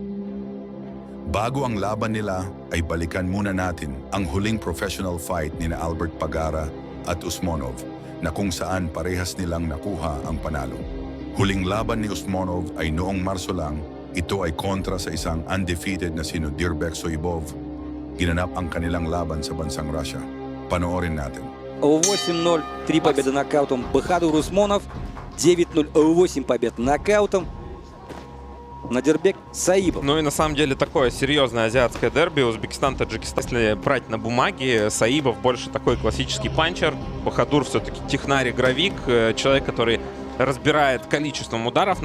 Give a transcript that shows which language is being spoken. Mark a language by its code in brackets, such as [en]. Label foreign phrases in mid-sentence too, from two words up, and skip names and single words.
[tl] Bago ang laban nila ay balikan muna natin ang huling [en] professional fight [tl] ni na Albert Bagara at Usmanov na kung saan parehas nilang nakuha ang panalo. Huling laban ni Usmanov ay noong Marso lang. Ito ay kontra sa isang undefeated na sino Dirbek Soibov. Ginanap ang kanilang laban sa bansang Russia. Panoorin natin. [ru] 8-0, 3 победы нокаутом Бахадур Усманов, 9-0, 8 побед нокаутом Надирбек Саибов. Ну и на самом деле такое серьезное азиатское дерби. Узбекистан-Таджикистан. Если брать на бумаге, Саибов больше такой классический панчер. Бахадур все-таки технарь-игровик, человек, который разбирает количеством ударов.